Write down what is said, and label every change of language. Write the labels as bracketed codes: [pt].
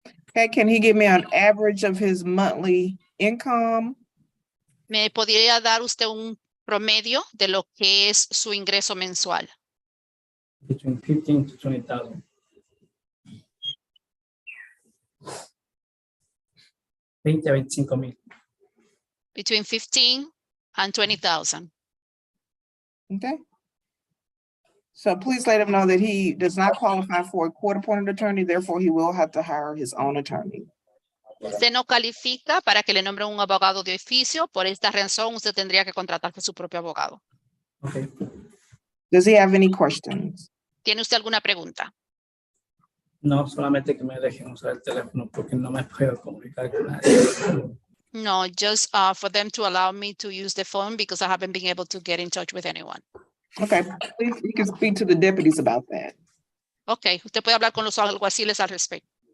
[en] Okay, can he give me an average of his monthly income? [es] ¿Me podría dar usted un promedio de lo que es su ingreso mensual? [en] Between 15 to 20,000. [es] 20 a 25,000. [en] Between 15 and 20,000. Okay. So please let him know that he does not qualify for a court-appointed attorney, therefore he will have to hire his own attorney. [es] Usted no califica para que le nombre un abogado de oficio. Por esta razón, usted tendría que contratar su propio abogado. [en] Okay. Does he have any questions? [es] ¿Tiene usted alguna pregunta? No, solamente que me dejen usar el teléfono porque no me puedo comunicar con nadie. [en] No, just for them to allow me to use the phone because I haven't been able to get in touch with anyone. Okay, please, you can speak to the deputies about that. [es] Okay, usted puede hablar con los alguaciles al respecto.